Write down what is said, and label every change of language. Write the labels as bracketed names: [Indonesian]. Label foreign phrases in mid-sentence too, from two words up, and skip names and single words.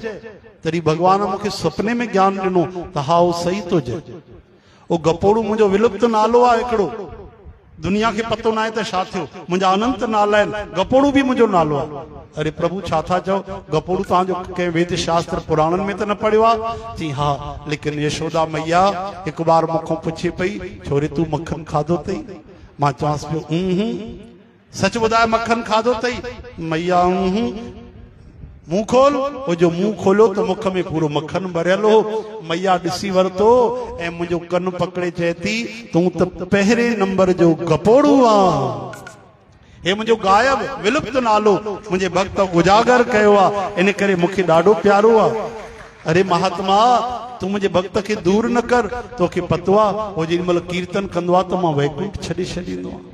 [Sindhi] तॾहिं भॻवान मूंखे सुपने में ज्ञान ॾिनो त हा उहो सही थो चए, उहो गपोड़ू मुंहिंजो विलुप्त नालो आहे हिकिड़ो, दुनिया खे पतो न आहे त छा थियो, मुंहिंजा अनंत नाला आहिनि, गपोड़ू बि मुंहिंजो नालो आहे। अरे प्रभु छा था चओ, गपोड़ू तव्हांजो कंहिं वेद शास्त्र पुराणनि में त न पढ़ियो आहे? चई हा, लेकिन यशोदा मैया हिकु बार मूंखां पुछे पई, छोरे तूं मक्खन खाधो अथई? मां चवांसि पियो सच ॿुधाए मक्खन खाधो अथई? मैया मुंहुं खोल। वो जो मुंहुं खोलियो त मुख में पूरो मक्खन भरियल हो। मैया ॾिसी वरितो ऐं मुंहिंजो कनु पकड़े चए थी, तूं त पहिरें नंबर जो गपोड़ू आहे, हे मुंहिंजो गायब विलुप्त नालो मुंहिंजे भक्त उजागर कयो आहे, इन करे मूंखे ॾाढो प्यारो आहे। अरे महात्मा, तूं मुंहिंजे भक्त खे दूर न कर, तोखे पतो आहे उहो जेॾी महिल कीर्तन कंदो आहे त मां वैकुंठ छॾे छॾींदो आहियां।